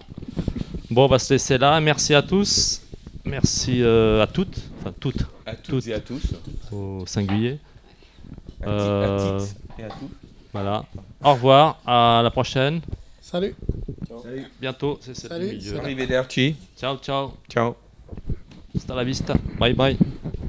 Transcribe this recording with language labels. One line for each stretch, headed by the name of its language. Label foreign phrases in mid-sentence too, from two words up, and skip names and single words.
French: Bon, on va se laisser là. Merci à tous. Merci à toutes. Enfin, toutes. À toutes et à tous. Au singulier. À toutes et à tous. Voilà. Au revoir. À la prochaine. Salut. Salut. Bientôt. C'est Salut.
Italian: Arrivederci. Ciao, ciao. Ciao.
Spanish: Hasta la vista.
English: Bye, bye.